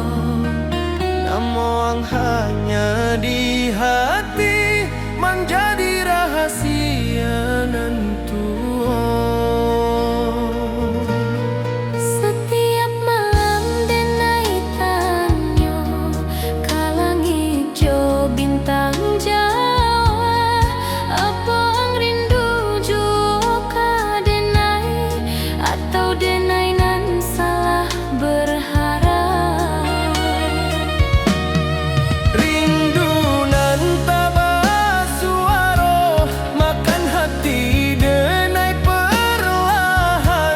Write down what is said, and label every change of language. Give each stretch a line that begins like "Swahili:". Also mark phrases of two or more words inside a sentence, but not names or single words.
Indonesian: Namun hanya di hati menjadi rahasia nentuan.
Minangkabau: Setiap malam denai tanya, kalang hijau bintang Jawa, apa ang rindu juga denai, atau denai nan salah berharap. Rindu nan tak bersuara, makan hati denai perlahan.